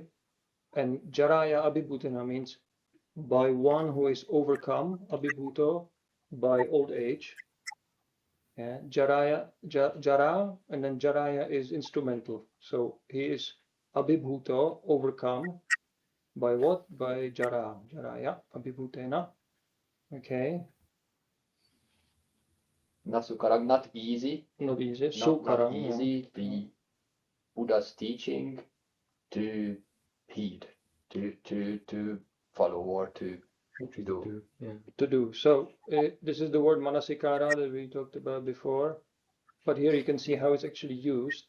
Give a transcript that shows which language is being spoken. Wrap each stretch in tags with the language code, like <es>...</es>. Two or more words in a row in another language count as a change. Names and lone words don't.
<en>And</en> <pi>jaraya abhibhutena</pi> <en>means by one who is overcome, abhibhuto, by old age. Yeah, jara, and then jaraya is instrumental. So he is abhibhuto, overcome, by what? By</en> <pi>jaraya, abhibhutena.</pi> <en>Okay,</en> <pi>Nasukarang,</pi> <en>not easy. not easy. Not</en> <pi>Sukarang,</pi> <en>easy. The Buddha's teaching to heed, to follow or to do. Yeah. to do. So this is the word manasikara that we talked about before, but here you can see how it's actually used.</en>